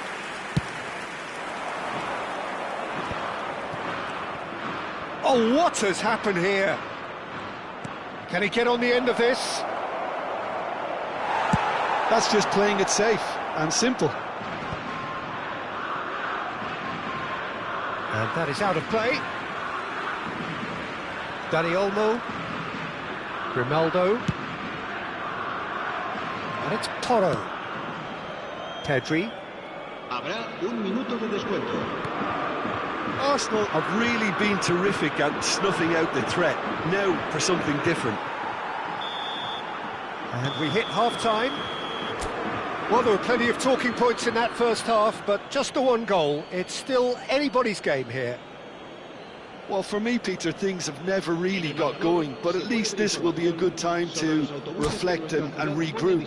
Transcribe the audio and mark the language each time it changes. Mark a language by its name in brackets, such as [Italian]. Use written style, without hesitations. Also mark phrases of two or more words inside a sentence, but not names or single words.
[English] Oh, what has happened here? Can he get on the end of this? That's just playing it safe and simple. And that is out of play. Dani Olmo. Grimaldo. And it's Porro. Pedri. [Spanish] Habrá un minuto de descuento. [English] Arsenal have really been terrific at snuffing out the threat. Now for something different. And we hit half-time. Well, there were plenty of talking points in that first half, but just the one goal. It's still anybody's game here. Well, for me, Peter, things have never really got going, but at least this will be a good time to reflect and regroup.